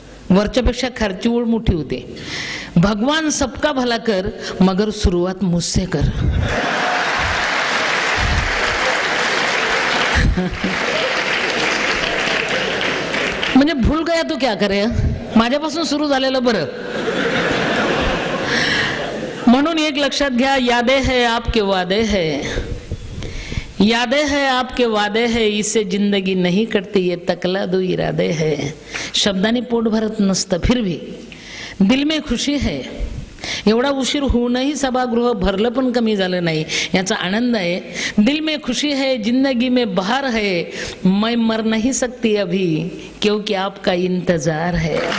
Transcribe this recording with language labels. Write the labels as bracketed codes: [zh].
[mr] वरच्यापेक्षा खालची ओळ मोठी होती. [hi] भगवान सबका भला कर मगर सुरुवात मुझसे कर. [mr] म्हणजे [hi] भूल गया तो क्या करे. [mr] माझ्यापासून सुरू झालेलं बरं. म्हणून एक लक्षात घ्या, [hi] यादे है आपके वादे है, यादे है आपके वादे है, इससे जिंदगी नहीं कटती, ये तकला दो इरादे है. [mr] शब्दांनी पोट भरत नसतं, [hi] फिर भी दिल में खुशी है. [mr] एवढा उशीर होऊनही सभागृह भरलं पण कमी झालं नाही, याचा आनंद आहे. [hi] दिल में खुशी है, जिंदगी में बहार है, मैं मर नहीं सकती अभी क्योंकि आपका इंतजार है.